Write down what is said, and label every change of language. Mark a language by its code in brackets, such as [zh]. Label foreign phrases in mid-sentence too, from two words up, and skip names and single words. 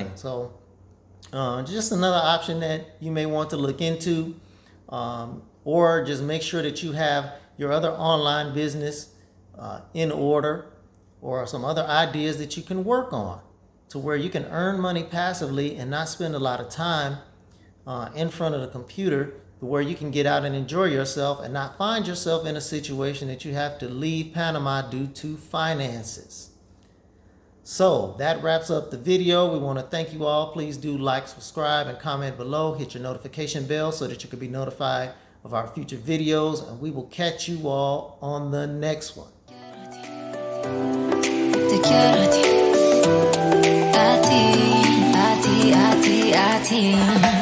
[en] So just another option that you may want to look into, or just make sure that you have your other online business in order, or some other ideas that you can work on to where you can earn money passively and not spend a lot of time in front of the computer, where you can get out and enjoy yourself and not find yourself in a situation that you have to leave Panama due to finances. So that wraps up the video. We want to thank you all. Please do like, subscribe, and comment below. Hit your notification bell so that you can be notified of our future videos, and we will catch you all on the next one. [es] Te quiero a ti, a ti, a ti, a ti, a ti.